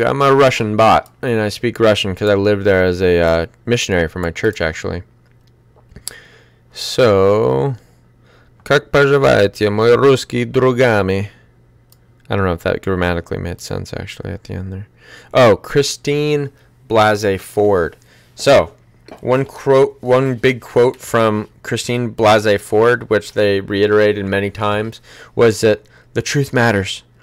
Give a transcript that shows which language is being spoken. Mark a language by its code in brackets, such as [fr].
[en] I'm a Russian bot, and I speak Russian because I lived there as a missionary for my church, actually. [ru] So, как поживаете, мой русский другами? [en] I don't know if that grammatically made sense, actually, at the end there. Oh, Christine Blasey Ford. So, one big quote from Christine Blasey Ford, which they reiterated many times, was that the truth matters.